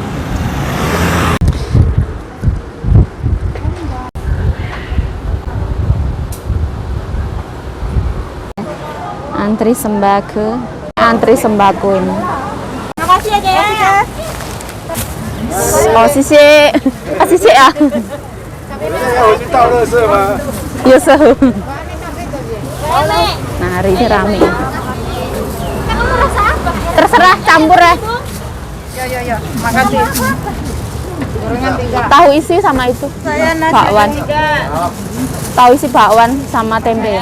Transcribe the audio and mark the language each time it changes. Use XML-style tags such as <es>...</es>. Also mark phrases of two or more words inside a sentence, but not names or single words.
<id>Antri sembako ini. makasih ya Jaya. Oh, sisi ya.</id> <zh>我去倒垃圾吗？</zh> <id>Yes. Nah, hari ini rame. Kamu rasa apa? Terserah campur ya. Ya, makasih. Gorengan 3. Tahu isi sama itu. Bakwan. Tahu isi bakwan sama tempe ya.</id>